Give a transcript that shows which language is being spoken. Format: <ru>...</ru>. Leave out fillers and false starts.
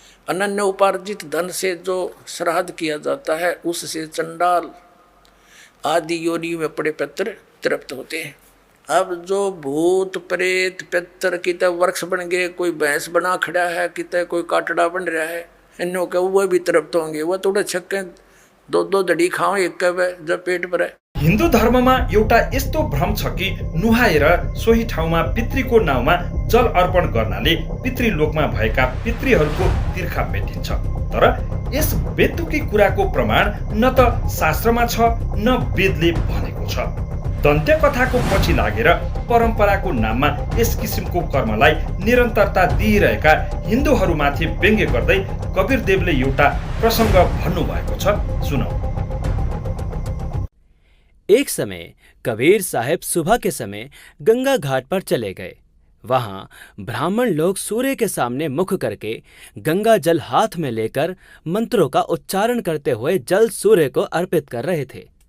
<hi>अनन्य उपार्जित धन से जो श्राद्ध किया जाता है उससे चंडाल आदि योनि में पड़े पितर तृप्त होते हैं। अब जो भूत प्रेत पितर कितने वृक्ष बन गए, कोई भैंस बना खड़ा है, कितने कोई काटड़ा बन रहा है, इन्हों के वो भी तृप्त होंगे। वो थोड़े छक्के दो धड़ी खाओ एक जब पेट भरे।</hi> <ne>हिन्दू धर्ममा एउटा यस्तो भ्रम छ कि नुहाएर सोही ठाउँमा पितृको नाउँमा जल अर्पण गर्नाले पितृलोकमा भएका पितृहरूको तिर्खा मेटिन्छ। तर यस बेतुकी कुराको प्रमाण न त शास्त्रमा छ न वेदले भनेको छ। दन्त्य कथाको पछि लागेर परम्पराको नाममा यस किसिमको कर्मलाई निरन्तरता दिइरहेका हिन्दूहरूमाथि व्यङ्ग्य गर्दै कबीरदेवले एउटा प्रसङ्ग भन्नुभएको छ, सुनौ।</ne> <hi>एक समय कबीर साहब सुबह के समय गंगा घाट पर चले गए। वहां ब्राह्मण लोग सूर्य के सामने मुख करके गंगा जल हाथ में लेकर मंत्रों का उच्चारण करते हुए जल सूर्य को अर्पित कर रहे थे।</hi>